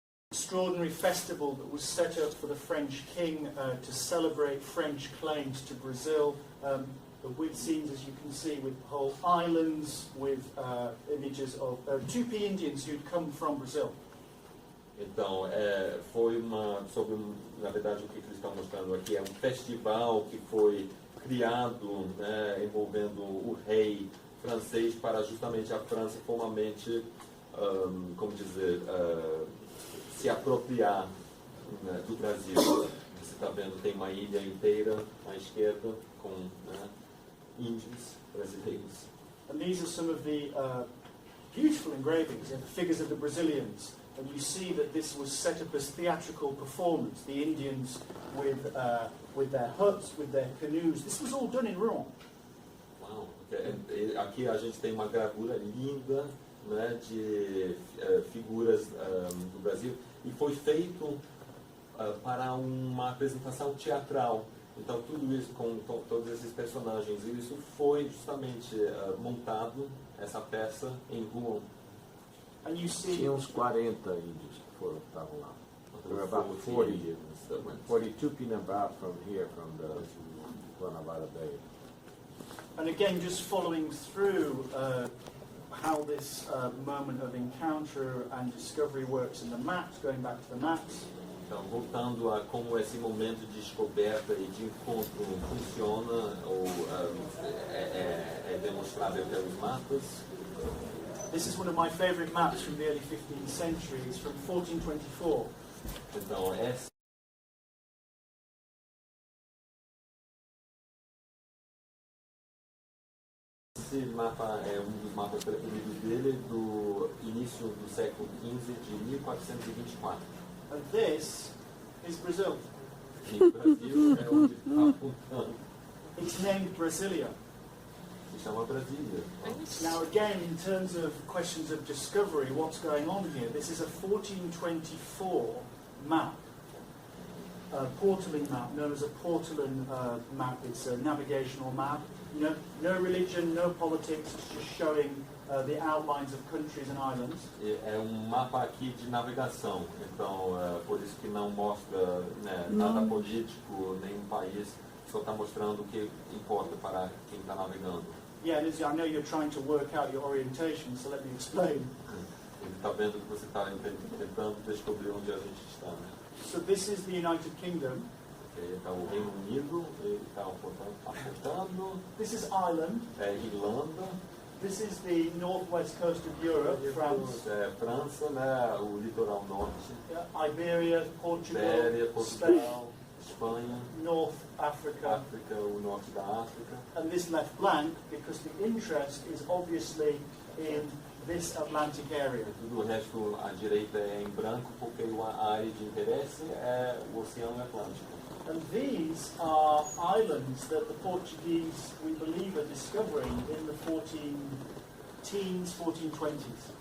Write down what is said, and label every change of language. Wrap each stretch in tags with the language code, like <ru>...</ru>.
<en>Extraordinary festival that was set up for the French king to celebrate French claims to Brazil. With scenes, as you can see, with whole islands, with images of Tupi Indians who'd come from Brazil.</en> <pt>Então, foi na verdade, o que eles estão mostrando aqui é um festival que foi criado, né, envolvendo o rei francês para justamente a França formalmente, como dizer, se apropriar, né, do Brasil. Você está vendo, tem uma ilha inteira à esquerda com, né, índios brasileiros.</pt> <en>And these are some of the beautiful engravings, the figures of the Brazilians. and you see that this was set up as theatrical performance. The Indians with their huts, with their canoes. This was all done in Rouen.</en> <pt>Uau, aqui a gente tem uma gravura linda, né, de figuras do Brasil, e foi feito para uma apresentação teatral. Então tudo isso com todos esses personagens, e isso foi justamente montado, essa peça, em Rouen.</pt> <en>And you see,</en> <pt>Tinha uns 40 índios que estavam lá.</pt> <en>There were about 40, 42 Pinambá from here, from the Guanabara Bay. and again, just following through how this moment of encounter and discovery works in the maps, going back to the maps.</en> <pt>Então, voltando a como esse momento de descoberta e de encontro funciona ou é demonstrado pelos mapas.</pt> <en>This is one of my favorite maps from the early 15th century. It's from 1424.</en> <pt>Então, esse mapa é um dos mapas preferidos dele, do início do século XV, de 1424.</pt> <en>And this is Brazil.</en> <pt>E o Brasil é onde está apontando.</pt> <en>It's named Brasilia.</en> <pt>Se chama Brasília.</pt> <en>Now again, in terms of questions of discovery, what's going on here? This is a 1424 map, a Portolan map, known as a Portolan map. It's a navigational map. No religion, no politics, it's just showing the outlines of countries and islands.</en> <pt>É mapa aqui de navegação, então por isso que não mostra, né, nada político, nenhum país, só está mostrando o que importa para quem está navegando.</pt> <en>Yeah, Lizzie, I know you're trying to work out your orientation, so let me explain.</en> <pt>Ele está vendo que você está tentando descobrir onde a gente está, né?</pt> <en>So this is the United Kingdom.</en> <pt>Então o Reino Unido, ele está apontando.</pt> <en>This is Ireland.</en> <pt>Irlanda.</pt> <en>This is the northwest coast of Europe, France.</en> <pt>França, né, o litoral norte.</pt> <en>Iberia, Portugal,</en> <pt>Ibéria,</pt> <en>Spain,</en> <pt>Portugal, Espanha,</pt> <en>North Africa.</en> <pt>África, o norte da África.</pt> <en>And this left blank because the interest is obviously in this Atlantic area.</en> <pt>Tudo o resto à direita é em branco porque a área de interesse é o Oceano Atlântico.</pt> <en>And these are islands that the Portuguese, we believe, are discovering in the 1410s, 1420s.</en>